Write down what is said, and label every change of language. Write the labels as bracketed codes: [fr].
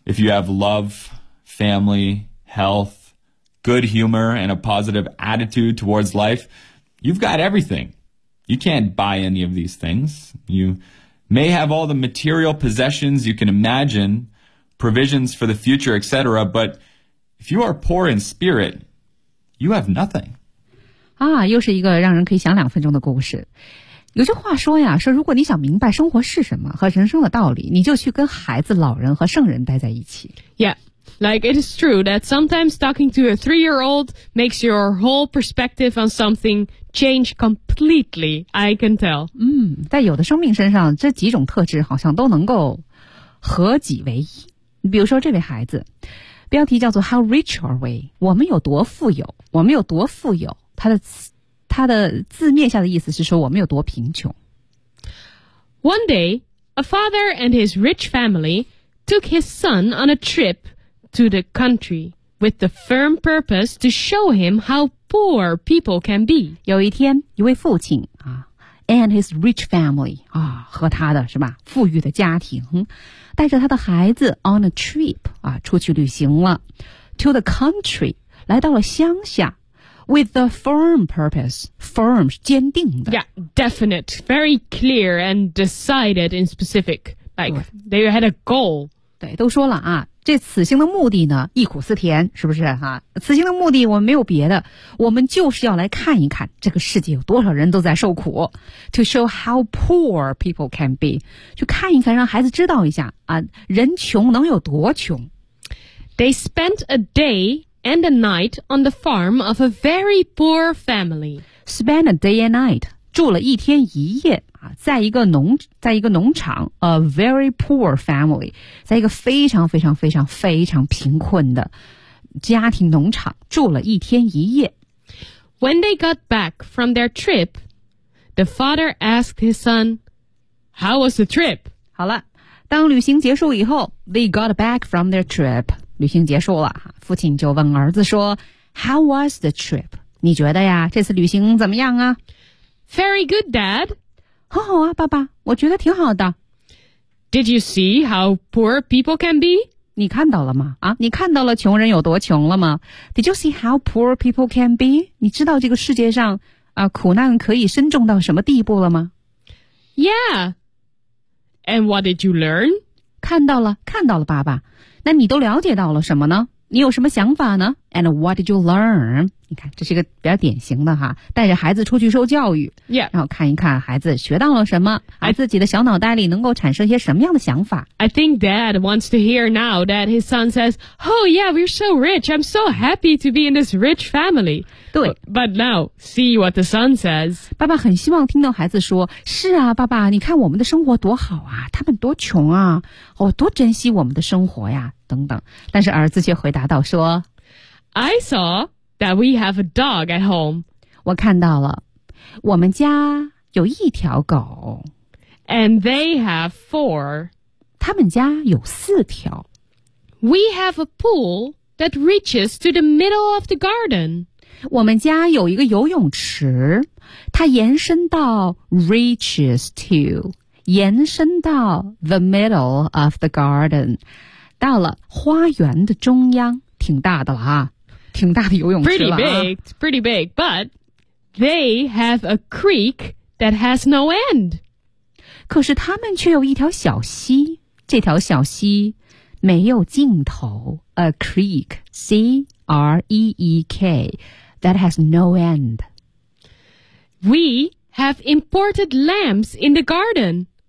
[en] If you have love, family, health, good humor, and a positive attitude towards life, you've got everything. You can't buy any of these things. You may have all the material possessions you can imagine, provisions for the future, etc., but if you are poor in spirit, you have nothing. [zh] 啊，又是一个让人可以想两分钟的故事。有句话说呀，说如果你想明白生活是什么和人生的道理，你就去跟孩子、老人和圣人待在一起。 [en] Yeah, like it is true that sometimes talking to a three-year-old makes your whole perspective on something change completely, I can tell. [zh] 在有的生命身上，这几种特质好像都能够合己为一。比如说这位孩子，标题叫做 [en] How rich are we? [zh] 我们有多富有？我们有多富有？他的字面下的意思是说我们有多贫穷。 [en] One day, a father and his rich family took his son on a trip to the country with the firm purpose to show him how poor people can be. [zh] 有一天，一位父亲啊 ， [en] and his rich family [zh] 啊，和他的是吧富裕的家庭，带着他的孩子 [en] on a trip [zh] 啊，出去旅行了 ， [en] to the country [zh] 来到了乡下。 [en] With a firm purpose, firm [zh] 是坚定的。 [en] Yeah, definite, very clear and decided in specific. Like they had a goal. [zh] 对，都说了啊，这此行的目的呢，忆苦思甜，是不是哈、啊？此行的目的我们没有别的，我们就是要来看一看这个世界有多少人都在受苦。 [en] To show how poor people can be, [zh] 去看一看，让孩子知道一下啊，人穷能有多穷。 [en] They spent a day. And a night on the farm of a very poor family. Spend a day and night. [zh] 住了一天一夜、啊、在一个农场 [en] A very poor family. [zh] 在一个非常非常非常非常贫困的家庭农场住了一天一夜。 [en] When they got back from their trip, the father asked his son, How was the trip? [zh] 好了，当旅行结束以后 [en] They got back from their trip. [zh] 旅行结束了，父亲就问儿子说 [en] How was the trip? [zh] 你觉得呀，这次旅行怎么样啊？ [en] Very good, Dad. [zh] 很好啊，爸爸，我觉得挺好的。 [en] Did you see how poor people can be? [zh] 你看到了吗？啊，你看到了穷人有多穷了吗？ [en] Did you see how poor people can be? [zh] 你知道这个世界上啊，苦难可以深重到什么地步了吗？ [en] Yeah. And what did you learn? [zh] 看到了，看到了，爸爸。那你都了解到了什么呢？你有什么想法呢 ？ [en] And what did you learn? [zh] 你看，这是一个比较典型的哈，带着孩子出去受教育， [en] yeah. [zh] 然后看一看孩子学到了什么，自己的小脑袋里能够产生一些什么样的想法。 [en] I think Dad wants to hear now that his son says, "Oh yeah, we're so rich. I'm so happy to be in this rich family." [zh] 对 [en] ，But now see what the son says. [zh] 爸爸很希望听到孩子说：“是啊，爸爸，你看我们的生活多好啊，他们多穷啊，哦，多珍惜我们的生活呀。” 等等，但是儿子却回答道说 [en] I saw that we have a dog at home. [zh] 我看到了，我们家有一条狗。 [en] And they have four. [zh] 他们家有四条。 [en] We have a pool that reaches to the middle of the garden. [zh] 我们家有一个游泳池，它延伸到 [en] reaches to, [zh] 延伸到 [en] the middle of the garden. [zh] 到了花园的中央，挺大的了啊，挺大的游泳池了啊。 [en] Pretty big, but they have a creek that has no end. [zh] 可是他们却有一条小溪，这条小溪没有尽头。 [en] A creek, C-R-E-E-K, that has no end. We have imported lamps in the garden.